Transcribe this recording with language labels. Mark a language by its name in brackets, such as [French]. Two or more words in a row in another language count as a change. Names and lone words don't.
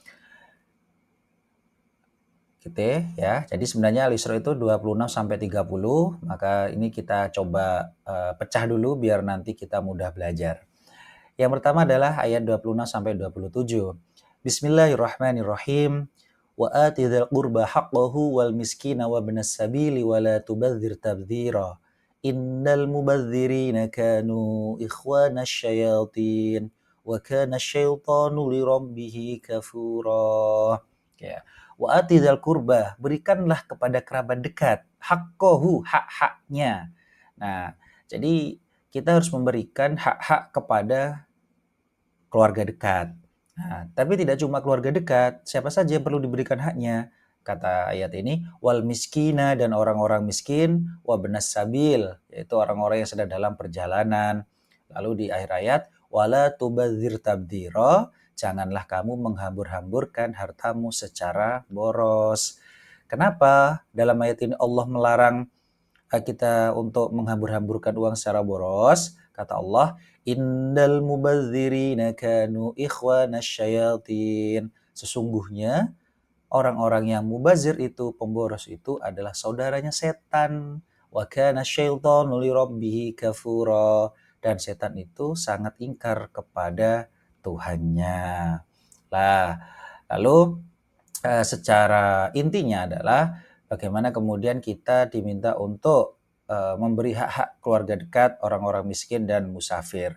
[Indonesian] Gitu ya. Jadi sebenarnya Al-Isra itu 26 sampai 30, maka ini kita coba pecah dulu biar nanti kita mudah belajar. Yang pertama adalah ayat 26 sampai 27. [Arabic] بسم الله الرحمن الرحيم. وآت ذا القربى حقه والمسكين وابن السبيل ولا تبذر تبذيرا. إن المبذرين كانوا إخوان الشياطين وكان الشيطان لربه كفورا. Ya. وآت ذا القربى, [Indonesian] berikanlah kepada kerabat dekat haqqahu, hak-haknya. Nah, jadi kita harus memberikan hak-hak kepada keluarga dekat. Nah, tapi tidak cuma keluarga dekat, siapa saja yang perlu diberikan haknya? Kata ayat ini, [Arabic] والمسكين, [Indonesian] dan orang-orang miskin, [Arabic] وابن السبيل, [Indonesian] yaitu orang-orang yang sedang dalam perjalanan. Lalu di akhir ayat, [Arabic] ولا تبذر تبذيرا, [Indonesian] janganlah kamu menghambur-hamburkan hartamu secara boros. Kenapa dalam ayat ini Allah melarang kita untuk menghambur-hamburkan uang secara boros? Kata Allah, [Arabic] إن المبذرين كانوا إخوان الشياطين. [Indonesian] Sesungguhnya orang-orang yang mubazir itu, pemboros itu adalah saudaranya setan. [Arabic] وكان الشيطان لربه كفورا. [Indonesian] Dan setan itu sangat ingkar kepada Tuhannya. Lah, lalu secara intinya adalah bagaimana kemudian kita diminta untuk memberi hak-hak keluarga dekat, orang-orang miskin dan musafir.